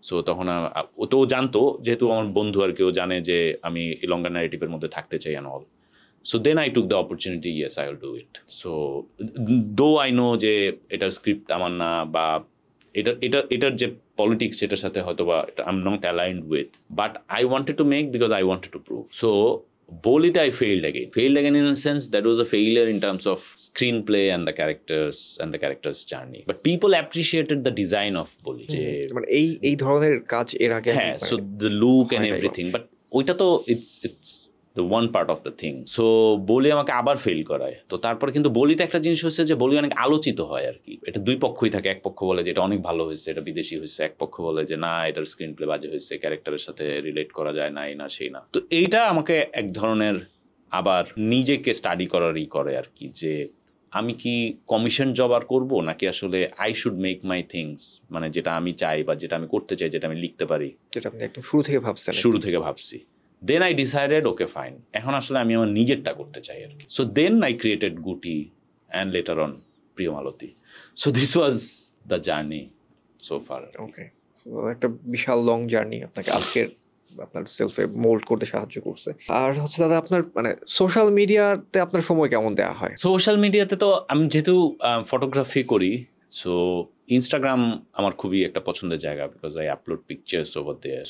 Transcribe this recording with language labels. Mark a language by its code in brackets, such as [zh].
[bn] So তখন ও তো জানতো, যেহেতু আমার বন্ধু আর কেউ জানে যে আমি এই লঙ্গার ন্যারেটিভের মধ্যে থাকতে চাই and all. [en] So then I took the opportunity, yes I will do it. So though I know [bn] যে এটার স্ক্রিপ্ট আমার না, বা এটার যে পলিটিক্স সেটার সাথে হয়তো বা [en] I am not aligned with, but I wanted to make because I wanted to prove. So Bollywood I failed again in a sense that was a failure in terms of screenplay and the characters journey, but people appreciated the design of Bollywood. [bn] মানে এই ধরনের কাজ এর আগে, [en] হ্যাঁ, so the look and everything, but [bn] ওইটা তো [en] it's the one part of the thing. [bn] So বলি আমাকে আবার ফেল করায়। তো তারপরে কিন্তু বলিতে একটা জিনিস হচ্ছে যে বলি অনেক আলোচিত হয় আর কি। এটা দুই পক্ষই থাকে, এক পক্ষ বলে যে এটা অনেক ভালো হয়েছে, এটা বিদেশি হয়েছে, এক পক্ষ বলে যে না এটার স্ক্রিন প্লে বাজে হয়েছে, ক্যারেক্টারের সাথে রিলেট করা যায় না, এই না সেই না। তো এইটা আমাকে এক ধরনের আবার নিজেকে স্টাডি করারই করে আর কি, যে আমি কি কমিশন জব আর করবো, নাকি আসলে [en] I should make my things, [bn] মানে যেটা আমি চাই বা যেটা আমি করতে চাই, যেটা আমি লিখতে পারি, যেটা আপনি একদম শুরু থেকে ভাবছি। [en] Then I decided, okay, fine. [bn] এখন আসলে আমি আমার নিজেরটা করতে চাই আর কি। [en] So then I created Guti and later on Priyamalati. So this was the journey so far. Okay. [bn] So একটা বিশাল লং জার্নি আপনাকে আজকের আপনার সেলফে মোল্ড করতে সাহায্য করছে। আর হচ্ছে দাদা আপনার মানে সোশ্যাল মিডিয়াতে আপনার সময় কেমন দেওয়া হয়? সোশ্যাল মিডিয়াতে তো আমি যেহেতু ফটোগ্রাফি করি, সো ইনস্টাগ্রাম আমার খুবই একটা পছন্দের জায়গা, because [en] I upload pictures over there.